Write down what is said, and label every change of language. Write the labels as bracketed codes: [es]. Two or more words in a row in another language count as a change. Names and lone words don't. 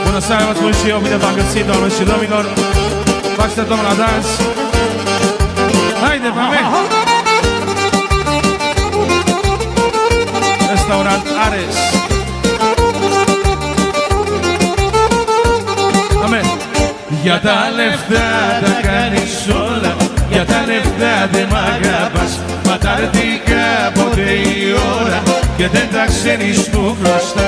[ro] seara vă spun și eu, bine v-am găsit, doamnelor și domnilor. Vă așteptăm la dans. Haide, mame! Restaurant Ares. Amen. [el] Για τα λεφτά τα κάνεις όλα, για τα λεφτά δεν μ' αγαπάς. Παταρτικά ποτέ η ώρα και δεν τα ξέρεις που χρωστάς.